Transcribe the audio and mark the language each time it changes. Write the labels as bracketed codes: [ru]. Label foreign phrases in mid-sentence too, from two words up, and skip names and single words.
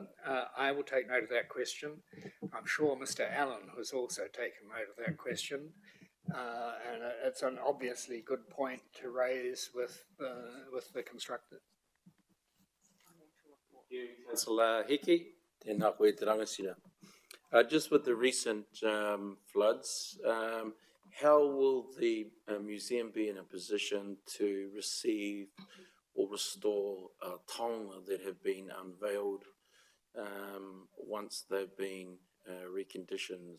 [en] I will take note of that question. I'm sure Mr. Allen has also taken note of that question. And it's an obviously good point to raise with the constructor. Thank you, Councillor Hickey. [mi] Tēnā koe te rangasira. [en] Just with the recent floods, how will the museum be in a position to receive or restore taonga that have been unveiled once they've been reconditioned?